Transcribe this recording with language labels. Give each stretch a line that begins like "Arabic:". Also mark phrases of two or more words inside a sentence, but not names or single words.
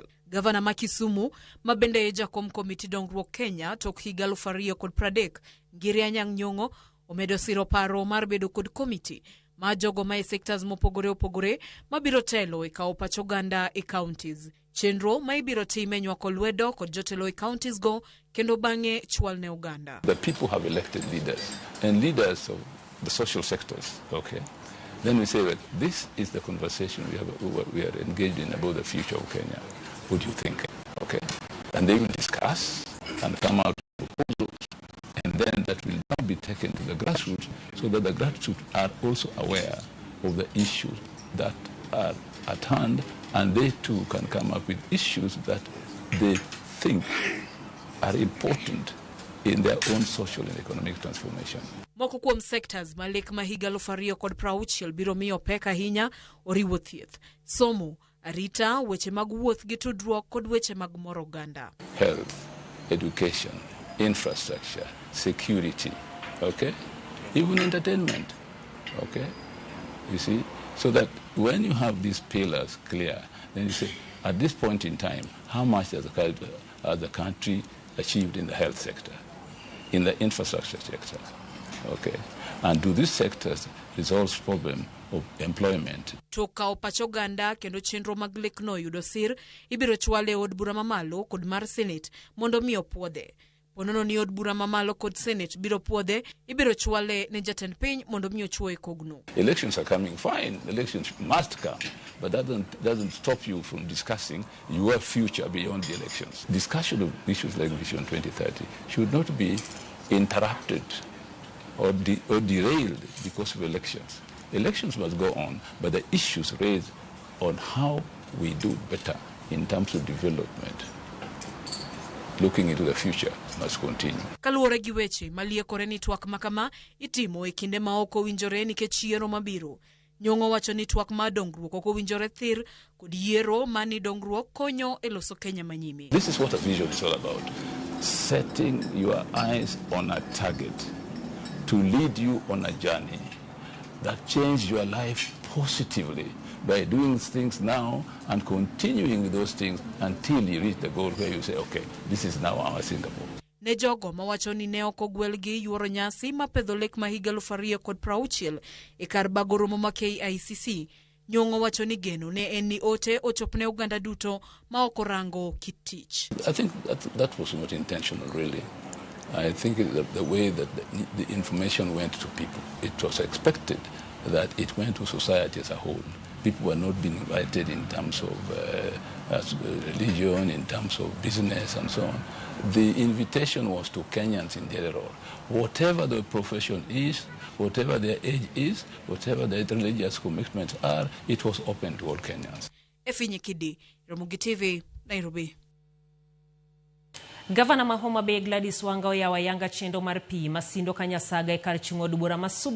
Luo (Kenya and Tanzania): Gavana ma Kisumu ma bende jakom komiti dongruok Kenya tok higa 2030 Gavana Anyang' Nyong'o omedo siro paro mar bedo kod komiti ma jogo ma e sectors mopogore opogore mabiro telo e kawo pach oganda e counties. Chenro ma ibiro time nywako lwedo kod jotelo e counties go kendo bang'e chwal ne Uganda.
English: The people have elected leaders and leaders of the social sectors, okay? Then we say that this is the conversation we are engaged in about the future of Kenya. What do you think? Okay? And they will discuss and come out with proposals, and then that will now be taken to the grassroots so that the grassroots are also aware of the issues that are at hand, and they too can come up with issues that they think are important in their own social and economic transformation.
Luo (Kenya and Tanzania): Moko kuom sectors malek ma higa 2060 biro miyo pek ahinya oriwo thieth, somo, arita, weche mag wuoth gi tudruok kod weche mag moro oganda.
English: Health, education, infrastructure, security, okay? Even entertainment, okay? You see? So that when you have these pillars clear, then you say, at this point in time, how much has the country achieved in the health sector, in the infrastructure sector? Okay. And do these sectors resolve problem of employment?
Luo (Kenya and Tanzania): Toka pach oganda kendo chenro mag lekno yudo sir ibiro chwale od bura mamalo kod mar Senate mondo mi opuodhe. Ponono ni od bura mamalo kod Senate biro puodhe ibiro chwale ne jatend piny mondo mi ochuo kogno.
English: Elections are coming, fine. Elections must come, but that doesn't stop you from discussing your future beyond the elections. Discussion of issues like Vision 2030 should not be interrupted or derailed because of elections. Elections must go on, but the issues raised on how we do better in terms of development, looking into the future, must continue.
Luo (Kenya and Tanzania): Kaluwore gi weche maliekore ni twak makama itimo e kinde ma ok owinjore nikech yiero mabiro. Nyong'o wacho ni twak ma dongruok ok owinjore thir kod yiero ma ni dongruok konyo e loso Kenya manyime.
English: This is what a vision is all about. Setting your eyes on a target to lead you on a journey that change your life positively by doing things now and continuing with those things until you reach the goal where you say, okay, this is now our Singapore.
Luo (Kenya and Tanzania): Ne jogo mawacho ni ne ok ogwel gi yuoro nyasi ma pedho lek ma higa 2060 e kar bago romo ma KICC. Nyong'o wacho ni geno ne en ni ote ochopne Uganda duto ma ok orango kit tich.
English: I think that was not intentional, really. I think the way that the information went to people, it was expected that it went to society as a whole. People were not being invited in terms of religion, in terms of business and so on. The invitation was to Kenyans in general. Whatever the profession is, whatever their age is, whatever their religious commitments are, it was open to all Kenyans.
Luo (Kenya and Tanzania): Efi Nyakidi, Ramogi TV, Nairobi. Gavana ma Homa Bay Gladys Wanga oyawo ayanga chendo mar pi masindo Kanyasaga e kar chung'o od bura ma Suba